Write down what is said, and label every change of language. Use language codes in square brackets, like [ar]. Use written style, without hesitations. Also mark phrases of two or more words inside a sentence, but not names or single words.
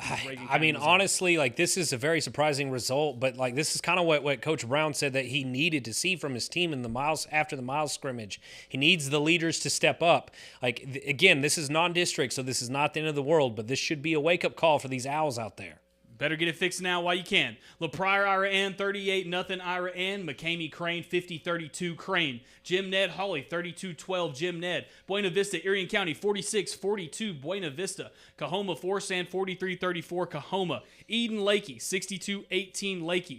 [en] I mean, honestly, like, this is a very surprising result, but like, this is kind of what Coach Brown said that he needed to see from his team in the miles after the miles scrimmage. He needs the leaders to step up. Like, again, this is non-district, so this is not the end of the world, but this should be a wake-up call for these Owls out there. Better get it fixed now while you can. LaPrire Ira Ann, 38-0 Ira Ann. McCamey Crane, 50-32 Crane. Jim Ned Hawley, 32-12 Jim Ned. Buena Vista, Irion County, 46-42 Buena Vista. Cahoma Forsan, 43-34 Cahoma. Eden Lakey, 62-18 Lakey.